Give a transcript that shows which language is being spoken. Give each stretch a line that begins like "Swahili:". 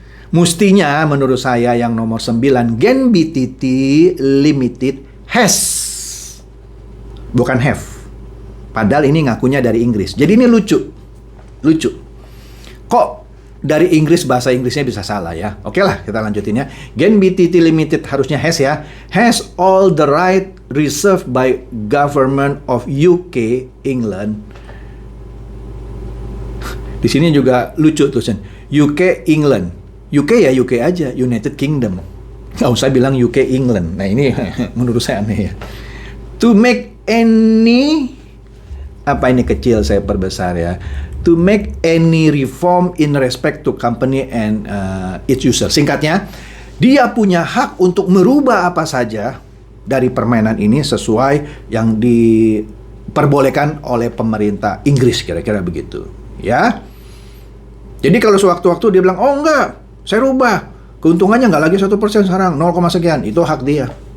Indonesian: Mestinya menurut saya yang nomor 9, Gen BTT Limited has. Bukan have. Padahal ini ngakunya dari Inggris. Jadi ini lucu. Kok dari Inggris bahasa Inggrisnya bisa salah ya? Oke lah, kita lanjutin ya.
English: Gen BTT Limited
Indonesian: harusnya
English: has ya. Has all the right reserved by government of UK, England.
Indonesian: Di sini juga lucu tulisan UK, England. UK ya UK aja, United Kingdom. Nggak usah bilang UK, England. Nah ini menurut saya aneh ya.
English: To make any,
Indonesian: apa ini kecil saya perbesar ya.
English: To make any reform in respect to company and its user.
Indonesian: Singkatnya, dia punya hak untuk merubah apa saja dari permainan ini sesuai yang diperbolehkan oleh pemerintah Inggris, kira-kira begitu ya. Jadi kalau sewaktu-waktu dia bilang, oh enggak, saya rubah, keuntungannya nggak lagi 1% sekarang, 0, sekian, itu hak dia.